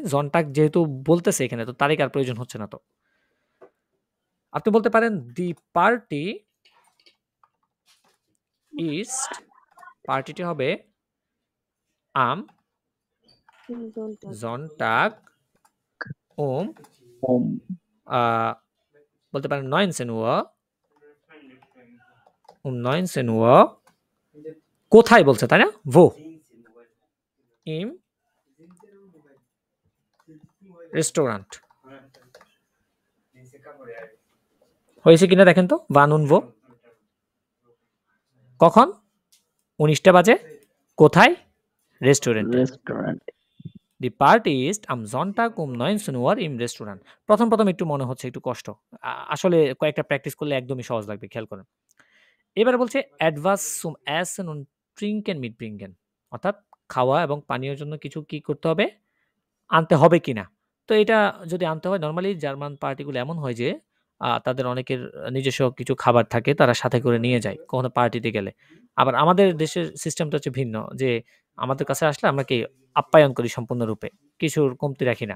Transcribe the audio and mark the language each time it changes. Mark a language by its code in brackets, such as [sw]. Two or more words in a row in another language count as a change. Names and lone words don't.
[bn] জনটাগ যেহেতু বলতেছে এখানে তো তারিখ আর প্রয়োজন হচ্ছে না তো। আপনি বলতে পারেন [de] die Party ist, [bn] পার্টিটি হবে [de] am Sonntag um [bn] um বলতে পারেন [de] 19 Uhr 19 Uhr [bn] কোথায় বলছে, তাই না? [de] wo im Restaurant [bn] হয়েছে কিনা দেখেন তো। [de] wann und wo [bn] কখন 19টা বাজে কোথায় রেস্টুরেন্টে। restaurant [de] die Party ist am Sonntag 19 Uhr im Restaurant। [bn] প্রথম একটু মনে হচ্ছে একটু কষ্ট। আসলে কয়েকটা প্র্যাকটিস করলে একদমই সহজ লাগবে, খেয়াল করেন। এবারে বলছে [de] etwas zum Essen und Trinken mitbringen, [bn] অর্থাৎ খাওয়া এবং পানীয়ের জন্য কিছু কি করতে হবে, আনতে হবে কিনা। তো এটা যদি আনতে হয় নরমালি জার্মান পার্টিগুলো এমন হয় যে তাদের অনেকের নিজস্ব কিছু খাবার থাকে, তারা সাথে করে নিয়ে যায় কখনো পার্টিতে গেলে। আবার আমাদের দেশের সিস্টেমটা হচ্ছে ভিন্ন, যে আমাদের কাছে আসলে আমরা কি আপ্যায়ন করি সম্পূর্ণরূপে, কিছুর কমতি রাখি না।